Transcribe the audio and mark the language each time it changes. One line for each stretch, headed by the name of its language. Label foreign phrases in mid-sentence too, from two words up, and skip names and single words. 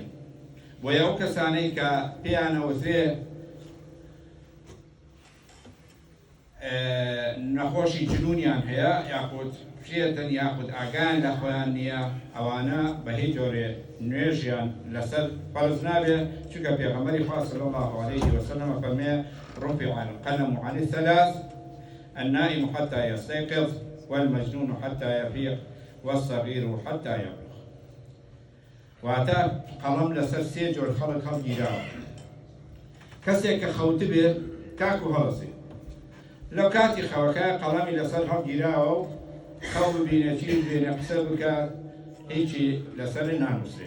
Central Kurdish: بۆیە ئەو کەسانەی کە پێیانەوەزێ نەخۆشی جنونیان هەیە، یاخود پشێتن یاخود ئاگان لە خۆیان نییە، ئەوانە بە هیچ جۆرێ نوێژیان لەسەر فەرز نابێ، چونکە پێغەمبەری خوا
Arabic: صلی الله علیه وسلم
Central Kurdish: فەرمێ
Arabic: رفع القلم عن الثلاث النائم حتى يستيقظ والمجنون حتى يفيق والصغير حتى يبلغ.
Central Kurdish: واتە قەڵەم لەسەر سێ جۆر خەڵک هەڵگیراوە. کەسێک کە خەوت بێت کاک و هەڵەسێ، لەو کاتی خەوەکە قەڵەمی لەسەر هەڵگیراوە و خەو ببینێ چی ببینێ قسە بکات، هیچی لەسەر نانووسێت.